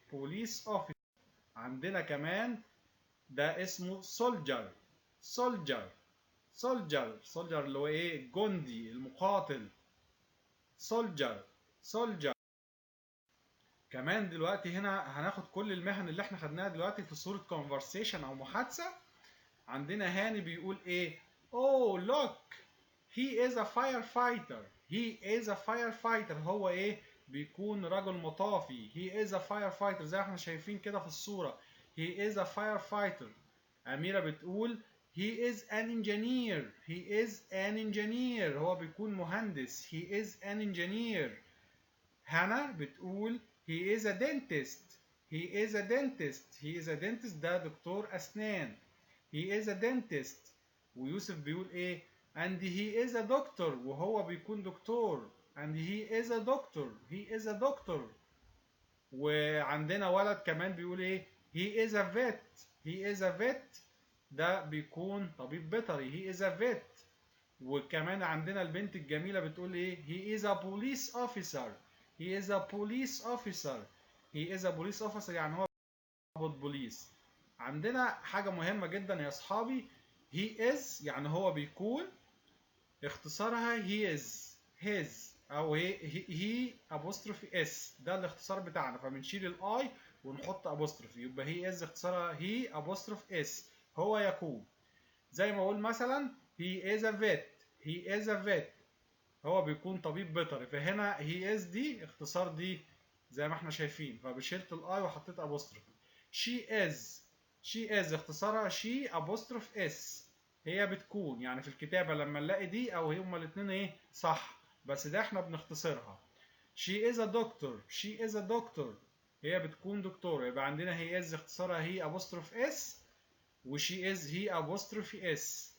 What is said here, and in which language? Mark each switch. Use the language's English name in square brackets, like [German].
[English] Police officer. [Arabic] عندنا كمان ده اسمه [English] Soldier. Soldier. Soldier. [Arabic] سولجر اللي هو ايه؟ الجندي المقاتل. سولجر. سولجر. كمان دلوقتي هنا هناخد كل المهن اللي احنا خدناها دلوقتي في صورة conversation او محادثة. عندنا هاني بيقول ايه؟ [English] Oh look, he is a firefighter. He is a firefighter. [Arabic] هو ايه؟ بيكون رجل مطافي. [English] He is a firefighter [Arabic] زي ما احنا شايفين كده في الصورة. [English] He is a firefighter. [Arabic] أميرة بتقول [English] he is an engineer. He is an engineer. [Arabic] هو بيكون مهندس. [English] He is an engineer. [Arabic] هنا بتقول [English] he is a dentist. He is a dentist. He is a dentist [Arabic] ده دكتور أسنان. [English] He is a dentist. [Arabic] ويوسف بيقول ايه؟ [English] and he is a doctor. [Arabic] وهو بيكون دكتور. [English] and he is a doctor. He is a doctor. [Arabic] وعندنا ولد كمان بيقول ايه؟ [English] he is a vet. He is a vet. [Arabic] ده بيكون طبيب بيطري. [English] he is a vet. [Arabic] وكمان عندنا البنت الجميلة بتقول ايه؟ [English] he is a police officer. He is a police officer. He is a police officer [Arabic] يعني هو ضابط بوليس. عندنا حاجة مهمة جدا يا أصحابي. he is يعني هو بيكون، اختصارها he is. [English] his أو he apostrophe s. [Arabic] ده الاختصار بتاعنا، فبنشيل الاي ونحط apostrophe يبقى he is اختصارها he apostrophe s. هو يكون. زي ما أقول مثلا [English] he is a vet. he is a vet. [Arabic] هو بيكون طبيب بيطري. فهنا he is دي اختصار دي زي ما احنا شايفين، فبشلت الاي وحطيت apostrophe. [English] she is. she is اختصارها she apostrophe s. [Arabic] هي بتكون، يعني في الكتابة لما نلاقي دي او هما الاثنين ايه صح، بس ده احنا بنختصرها. [English] she is a doctor. she is a doctor. [Arabic] هي بتكون دكتورة. يبقى عندنا he is اختصارها he apostrophe s، وشي از هي ابوستروفي اس.